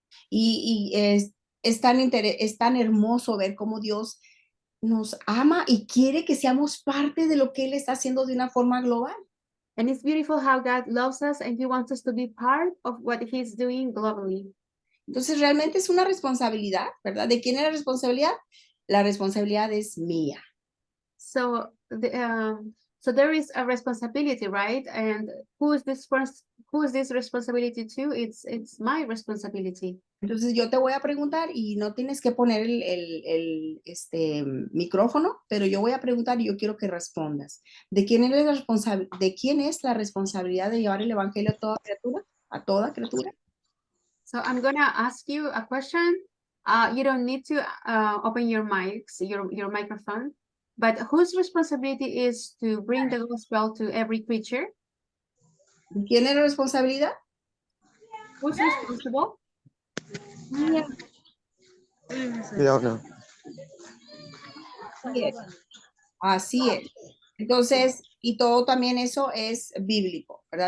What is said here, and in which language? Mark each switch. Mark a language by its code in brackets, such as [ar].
[es] Y es tan hermoso ver cómo Dios nos ama y quiere que seamos parte de lo que Él está haciendo de una forma global. [en] And it's beautiful how God loves us and He wants us to be part of what He's doing globally. [es] Entonces realmente es una responsabilidad, ¿verdad? ¿De quién es la responsabilidad? La responsabilidad es mía. [en] So there is a responsibility, right? And who is this responsibility to? It's my responsibility. [es] Entonces yo te voy a preguntar y no tienes que poner el micrófono, pero yo voy a preguntar y yo quiero que respondas. ¿De quién es la responsabilidad de llevar el evangelio a toda criatura? ¿A toda criatura? [en] So I'm gonna ask you a question. You don't need to open your mics, your microphone. But whose responsibility is to bring the gospel to every creature? [es] ¿Quién es la responsabilidad? [en] Who's responsible? [es] Mía. Yo no. Así es. Así es. Entonces, y todo también eso es bíblico, ¿verdad?